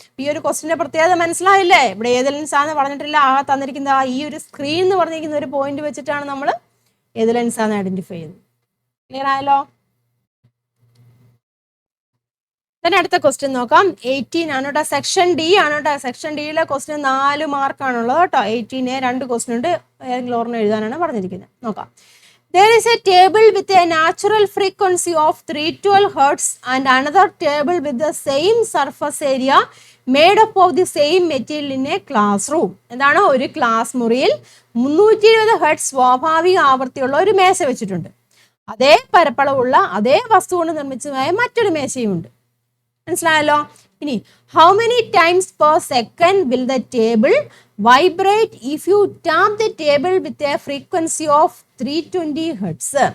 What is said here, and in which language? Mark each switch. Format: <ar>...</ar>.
<ml>ഈ ഒരു ക്വസ്റ്റിന്റെ പ്രത്യേകത മനസ്സിലായില്ലേ? ഇവിടെ ഏത് ലെൻസ് ആണെന്ന് പറഞ്ഞിട്ടില്ല. തന്നിരിക്കുന്ന ഈ ഒരു സ്ക്രീൻ എന്ന് പറഞ്ഞിരിക്കുന്ന ഒരു പോയിന്റ് വെച്ചിട്ടാണ് നമ്മൾ ഏത് ലെൻസ് ആണ് ഐഡന്റിഫൈ ചെയ്തത്. ക്ലിയർ ആയല്ലോ? അടുത്ത ക്വസ്റ്റ്യൻ നോക്കാം. 18 ആണ് കേട്ടോ. സെക്ഷൻ ഡി ആണ് കേട്ടോ. സെക്ഷൻ ഡിയിലെ ക്വസ്റ്റ്യൻ 4 മാർക്കാണുള്ളത് കേട്ടോ. 18 2 ക്വസ്റ്റ്യൻ ഉണ്ട്. ഏതെങ്കിലും ഓർമ്മ എഴുതാനാണ് പറഞ്ഞിരിക്കുന്നത്. നോക്കാം.</ml> <en>There is a table with a natural frequency of 312 Hz and another table with the same surface area made up of the same material in a classroom.</en> <ml>എന്താണ്? ഒരു ക്ലാസ് മുറിയിൽ 320 ഹെർട്സ് സ്വാഭാവിക ആവൃത്തിയുള്ള ഒരു മേശ വെച്ചിട്ടുണ്ട്. അതേ പരപ്പളവുള്ള അതേ വസ്തു കൊണ്ട് നിർമ്മിച്ചതായ മറ്റൊരു മേശയുമുണ്ട്. മനസ്സിലായല്ലോ? ഇനി</ml> <en>how many times per second will the table vibrate if you tap the table with a frequency of 320 Hz?</en>